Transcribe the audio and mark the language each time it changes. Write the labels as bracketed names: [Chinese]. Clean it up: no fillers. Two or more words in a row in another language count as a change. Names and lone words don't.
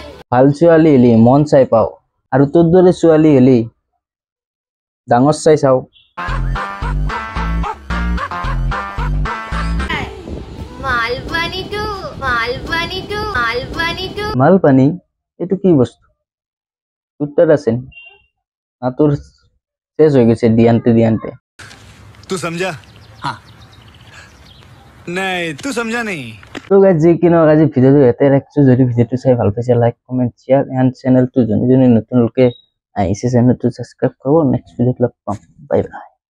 [Assamese] ভাল ছোৱালী হলি মন চাই পাওঁ আৰু তোৰ দৰে ছোৱালী হলি ডাঙৰ চাই চাওঁ মালপানী এইটো কি বস্তু তোৰ তাত আছে না তোৰ শেষ হৈ গৈছে দিয়ান্তে [Hindi] तू समझा हाँ नहीं तू समझा नहीं [Assamese] তো গাইজ যি কি নহওক আজি ভিডিঅ'টো ইয়াতে ৰাখিছোঁ যদি ভিডিঅ'টো চাই ভাল পাইছে [English] like comment share and [Assamese] চেনেলটো যোনে যোনে নতুন লোকে আহিছে চেনেলটো ছাবস্ক্ৰাইব কৰিব [English] next video' [Assamese] ত লগ পাম [English] bye bye